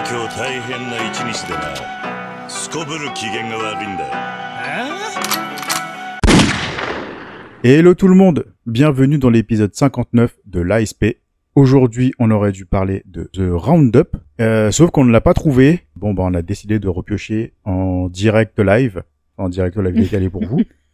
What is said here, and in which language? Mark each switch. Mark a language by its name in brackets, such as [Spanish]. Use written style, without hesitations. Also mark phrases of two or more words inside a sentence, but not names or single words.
[Japanese] 大変な一日でな。すこぶる機嫌が悪いんだ。 [French] Hello tout le monde, bienvenue dans l'épisode 59 de l'ASP. Aujourd'hui, on aurait dû parler de The Roundup, sauf qu'on ne l'a pas trouvé. Bon, on a décidé de repiocher en direct live décalé pour vous.